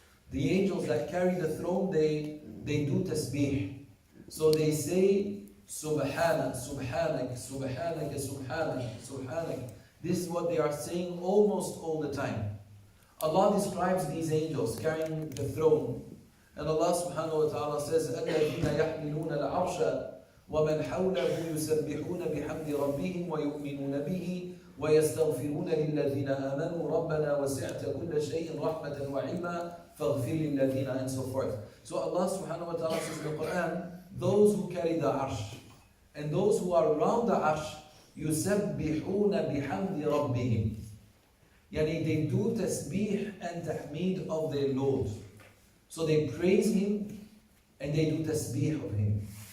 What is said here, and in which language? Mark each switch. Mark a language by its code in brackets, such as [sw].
[en] The angels that carry the throne, they do tasbih. So they say, Subhanak, Subhanak, Subhanak, Subhanak, Subhanak. This is what they are saying almost all the time. Allah describes these angels carrying the throne. And Allah subhanahu wa ta'ala says, [ar] الَّذِينَ يَحْمِلُونَ الْعَرْشَ وَمَنْ حَوْلَهُ يُسَبِّحُونَ بِحَمْدِ رَبِّهِمْ وَيُؤْمِنُونَ بِهِ وَيَسْتَغْفِرُونَ لِلَّذِينَ آمَنُوا رَبَّنَا وَسِعْتَ كُلَّ شَيْءٍ رَحْمَةً وَعِلْمًا فَاغْفِرْ لِلَّذِينَ, [en] and so forth. So Allah subhanahu wa ta'ala says in the Quran, those who carry the arsh and those who are around the arsh, [ar] يُسَبِّحُونَ بِحَمْدِ رَبِّهِمْ. [en] Yani they do tasbih and tahmeed of their Lord. So they praise Him and they do tasbih of Him.